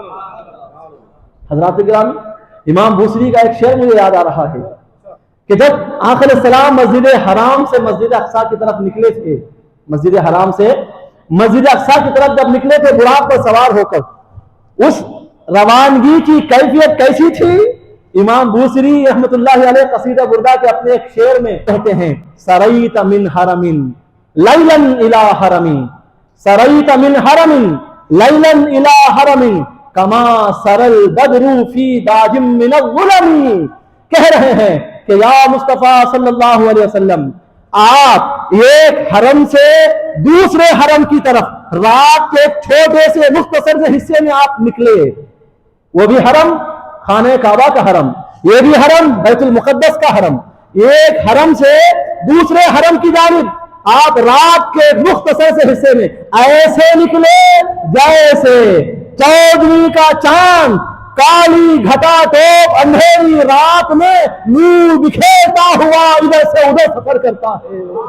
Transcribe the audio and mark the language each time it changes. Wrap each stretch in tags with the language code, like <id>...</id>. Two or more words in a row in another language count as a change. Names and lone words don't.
<ur>حضرات گرامی، امام بوصیری کا ایک شعر مجھے یاد آ رہا ہے کہ جب آقا</ur> <ar>علیہ السلام</ar> <ur>مسجد حرام سے مسجد اقصیٰ کی طرف نکلے تھے، مسجد حرام سے مسجد اقصیٰ کی طرف جب نکلے تھے براق پر سوار ہو کر، اس روانگی کی کیفیت کیسی تھی؟ امام بوصیری</ur> <ar>رحمۃ اللہ علیہ</ar> <ur>قصیدہ بردہ کے اپنے ایک شعر میں کہتے ہیں:</ur> <ar>سریت من حرم لیلا الی حرم، سریت من حرم لیلا الی حرم کما سر البدر فی داج من الظلم۔</ar> <ur>کہہ رہے ہیں کہ یا مصطفیٰ</ur> <ar>صلی اللہ علیہ وسلم،</ar> <ur>آپ ایک حرم سے دوسرے حرم کی طرف رات کے ایک چھوٹے سے مختصر سے حصے میں آپ نکلے، وہ بھی حرم خانہ کعبہ کا حرم، یہ بھی حرم بیت المقدس کا حرم، ایک حرم سے دوسرے حرم کی جانب آپ رات کے مختصر سے حصے میں ایسے نکلے جیسے 14ویں کا چاند کالی گھٹا ٹوپ اندھیری رات میں نور بکھیرتا ہوا ادھر سے ادھر سفر کرتا ہے۔</ur>